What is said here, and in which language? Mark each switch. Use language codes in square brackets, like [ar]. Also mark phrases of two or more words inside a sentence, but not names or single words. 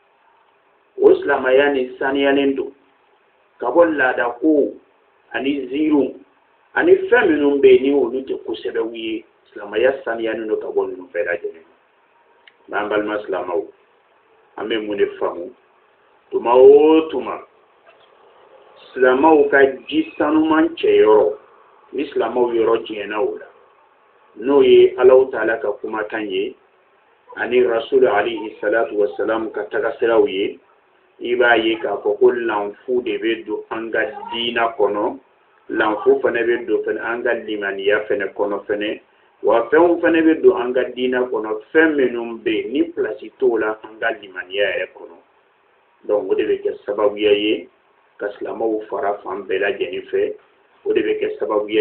[bm] o silamaya ni saniyalen do ka bɔ laadako ani ziiru ani fɛn minnu bɛ yen ni olu tɛ kosɛbɛw ye silamaya saniyalen do ka bɔ ninnu bɛɛ lajɛlen ma n'an balima silamɛw an bɛ mun de faamu tuma o tuma silamɛw ka ji sanuman cɛyɔrɔ ni silamɛw yɔrɔ jɛnna o la n'o ye Alahu Taala ka kumakan ye ani Rasul [ar] alayhi salatu wassalam [bm] ka tagasiraw ye i b'a ye k'a fɔ ko lanfu de bɛ don an ka diina kɔnɔ lanfu fana bɛ don fana an ka limaniya fana kɔnɔ fana wa fɛnw fana bɛ don an ka diina kɔnɔ fɛn minnu bɛ yen ni pilasi t'o la an ka limaniya yɛrɛ kɔnɔ donc o de bɛ kɛ sababuya ye ka silamɛw fara fan bɛɛ lajɛlen fɛ o de bɛ kɛ sababuya